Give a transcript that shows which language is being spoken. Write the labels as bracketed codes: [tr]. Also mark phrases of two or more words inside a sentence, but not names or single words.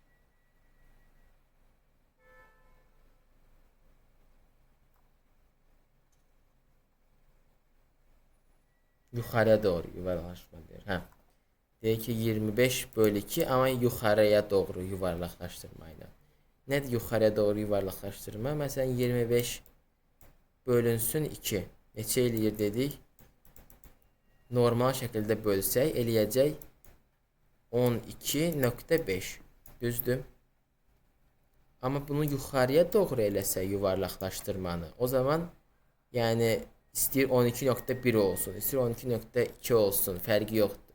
[tr] Yukarıya doğru yuvarlaşma diyor. Ha. Diyor ki 25 bölü 2 ama yukarıya doğru yuvarlaklaştırmayla. Ne yukarıya doğru yuvarlaklaştırma? Mesela 25 bölünsün 2. [az] Neçə eləyir dedik? Normal şəkildə bölsək eləyəcək 12.5. Düzdür? Ama [tr] bunu yukarıya doğru [az] eləsək yuvarlaklaştırmanı, o zaman yani istəyir 12.1 olsun, istəyir 12.2 olsun, fərqi yoxdur.